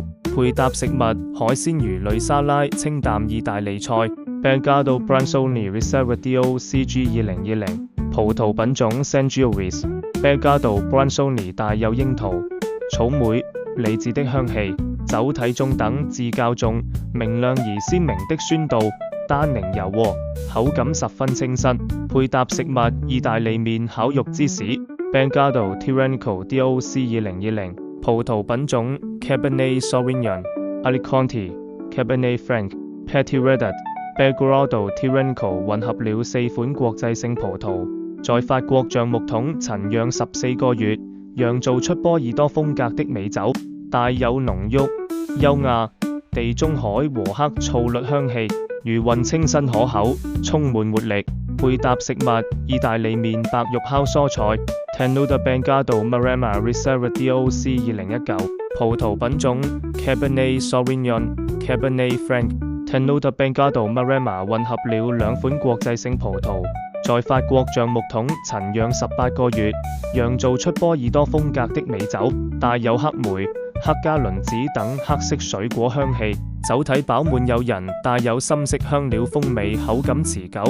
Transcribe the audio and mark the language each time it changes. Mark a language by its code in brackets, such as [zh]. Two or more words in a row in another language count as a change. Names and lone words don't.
[zh] 配搭食物海鮮魚類沙拉、清淡意大利菜。Belgardo Bransoni Reserva DOCG 2020 葡萄品種 Sangiovese Belgardo Bransoni 帶有櫻桃、草莓、李子的香氣，酒體中等至較重、明亮而鮮明的酸度，單寧柔和，口感十分清新。配搭食物意大利麵烤肉芝士。Belgardo Tirrenico DOC 2020 葡萄品種 Cabernet Sauvignon Alicante Cabernet Franc Petit Verdot Belgrado Tirrenico 混合了4款國際性葡萄，在法國橡木桶陳釀14個月，釀造出波爾多風格的美酒，帶有濃郁、優雅、地中海和黑醋栗香氣，餘韻清新可口，充滿活力。配搭食物意大利麵白肉烤蔬菜。Tenuta Belgardo Maremma Reserva DOC 2019 葡萄品種 Cabernet Sauvignon Cabernet Franc Tenuta Belgardo Maremma 混合了2款國際性葡萄，在法國橡木桶陳釀18個月，釀造出波爾多風格的美酒，帶有黑莓、黑加侖子等黑色水果香氣，酒體飽滿誘人，帶有深色香料風味，口感持久。